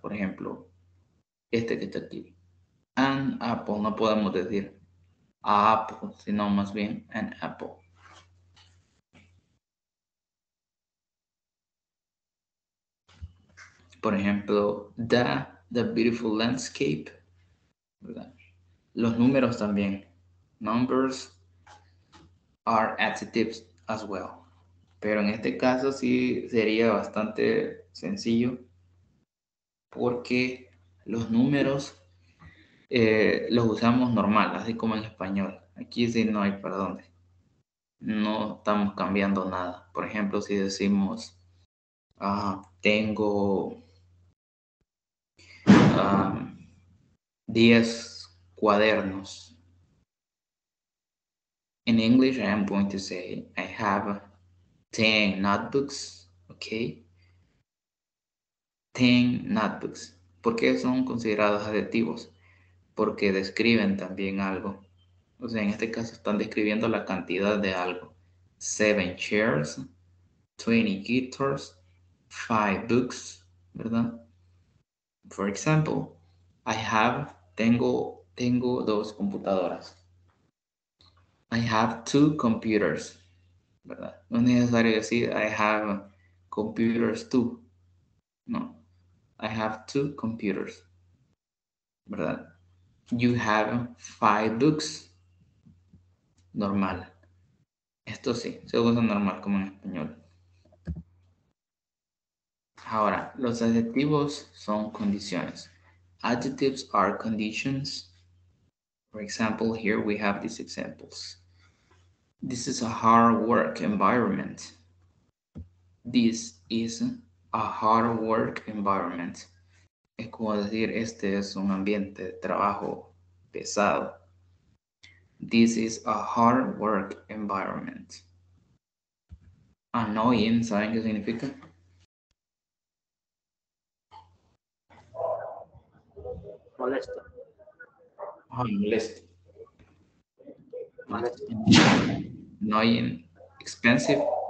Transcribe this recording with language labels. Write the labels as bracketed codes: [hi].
[es] Por ejemplo, este que está aquí. [en] An apple, [es] no podemos decir a apple, sino más bien [en] an apple. [es] Por ejemplo, [en] the beautiful landscape, [es] ¿verdad? Los números también. [en] Numbers are adjectives as well. [es] Pero en este caso sí sería bastante sencillo porque los números los usamos normal, así como en español. Aquí sí no hay para dónde. No estamos cambiando nada. Por ejemplo, si decimos tengo 10 cuadernos. [en] In English, I am going to say I have 10 notebooks, okay? 10 notebooks. [es] ¿Por qué son considerados adjetivos? Porque describen también algo. O sea, en este caso están describiendo la cantidad de algo. [en] 7 chairs, 20 guitars, 5 books, [es] ¿verdad? [en] For example, [es] tengo 2 computadoras. [en] I have 2 computers, [es] ¿verdad? No es necesario decir [en] I have computers too. No. I have 2 computers, ¿verdad? You have 5 books. Normal. [es] Esto sí, se usa normal como en español. Ahora, los adjetivos son condiciones. [en] Adjectives are conditions. For example, here we have these examples. This is a hard work environment. This is a hard work environment. [es] Es como decir, este es un ambiente de trabajo pesado. [en] This is a hard work environment. [es] Annoying, ¿saben qué significa? Molesto. Molesto. Molesto. [en] Annoying, expensive.